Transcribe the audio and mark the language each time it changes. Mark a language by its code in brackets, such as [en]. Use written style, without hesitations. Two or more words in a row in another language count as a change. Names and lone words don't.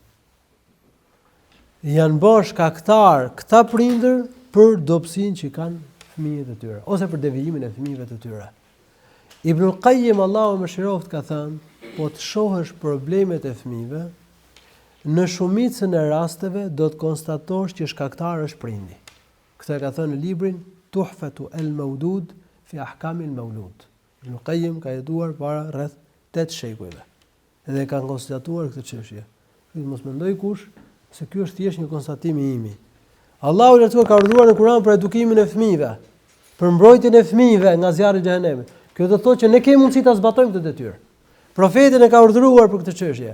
[sq] Janë bërë shkaktar këta prindër për dobësinë që kanë fëmijët e tyre, ose për devijimin e fëmijëve të tyre. Ibnul Qayyim, Allahu mëshiroft, ka thënë, po të shohësh problemet e fëmijëve, në shumicën e rasteve do të konstatosh që shkaktar është prindi. Këtë ka thënë në librin Tuhfatu al-Mawdud fi Ahkam al-Mawlud. Ibnul Qayyim ka jetuar para rreth 8 shekujve. Edhe kanë konstatuar këtë çështje. Mos mendoj kush se ky është thjesht një konstatim i imi. Allahu i lartësuar ka urdhëruar në Kur'an për edukimin e fëmijëve, për mbrojtjen e fëmijëve nga zjarri i xhenemit. Kjo do të thotë që ne kemi mundësi ta zbatojmë këtë detyrë. Profeti ne ka urdhëruar për këtë çështje.